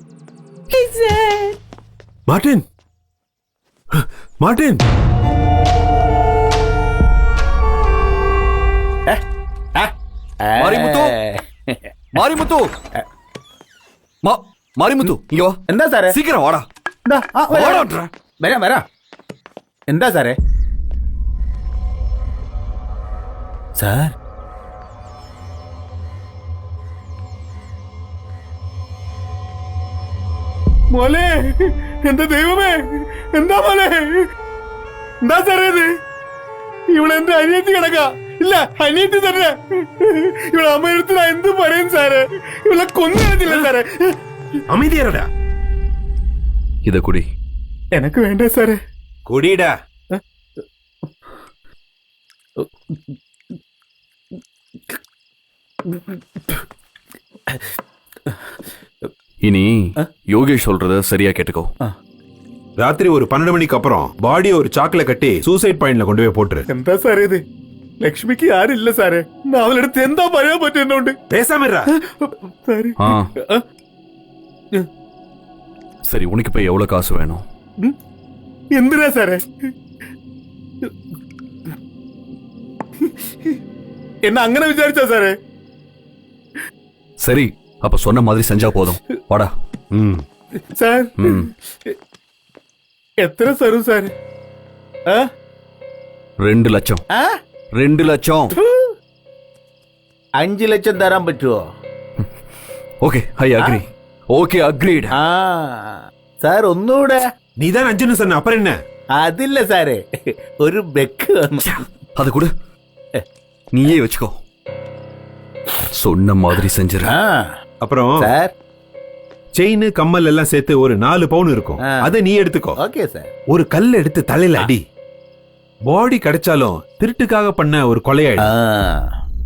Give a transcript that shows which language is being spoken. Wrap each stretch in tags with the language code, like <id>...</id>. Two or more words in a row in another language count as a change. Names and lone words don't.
<ta>மார்ட்டின், மார்ட்டின், மாரிமுத்து, மாரிமுத்து, மாரிமுத்து, இங்க வா.</ta> <ml>എന്താ സാറേ?</ml> <ta>சீக்கிரம் வாடா.</ta> <ml>വരാം വരാം. എന്താ സാറേ? സാർ, മോനെ, എന്താ ദൈവമേ, എന്താ മോനെ, എന്താ സാറേ ഇത്? ഇവിടെ എന്റെ അനിയത്തി കിടക്കാ. ഇല്ല, അനിയത്തി തന്നെ. ഇവിടെ അമ്മയടുത്ത് ഞാൻ എന്ത് പറയും സാറേ? ഇവിടെ കൊന്നില്ല സാറേ.</ml> <ta>அமைதியாடா. இத குடி. எனக்கு வேண்டாம் சாரே. குடிடா. இனி யோகேஷ் சொல்றத சரியா கேட்டுக்கோ. ராத்திரி ஒரு 12 மணிக்கு அப்புறம் பாடியை ஒரு சாக்குல கட்டி சூசைட் பாயிண்ட்ல கொண்டு போய் போட்டுரு.</ta> <ml>എന്താ സാറേ ഇത്? ലക്ഷ്മിക്ക് ആരില്ല സാറേ. അവളടുത്ത് എന്താ പറയാൻ പറ്റുന്നുണ്ട്?</ml> <ta>பேசாம இருடா. சரி, உனக்கு இப்ப எவ்வளவு காசு வேணும்?</ta> <ml>എന്തിനാ സാറേ? என்ன അങ്ങനെ വിചാരിച്ചാ സാറേ?</ml> <ta>சரி, அப்ப சொன்ன மாதிரி செஞ்சா போதும். வாடா.</ta> <ml>സാർ, എത്ര തരും സാറേ?</ml> <ta>2 லட்சம். 2 லட்சம்.</ta> <ml>5 ലക്ഷം തരാൻ പറ്റുമോ?</ml> <en>Okay, I agree. Okay, agreed.</en> <ml>സാർ ഒന്നുകൂടെ.</ml> <ta>நீதான் 5ன்னு சொன்ன, அப்புறம் என்ன?</ta> <ml>അതില്ല സാറേ, ഒരു ബെക്ക്.</ml> <ta>அது கூட நீயே வச்சுக்கோ. சொன்ன மாதிரி செஞ்சிரு. அப்புறம்</ta> <ml>സാർ,</ml> <ta>செயின் கம்மல் எல்லாம் சேர்த்து ஒரு 4 பவுன் இருக்கும். அதை நீ எடுத்துக்கோ. ஓகே சார். ஒரு கல் எடுத்து தலையில அடி. பாடி கிடைச்சாலும் திருட்டுக்காக பண்ண ஒரு கொலையாயிடும்.</ta>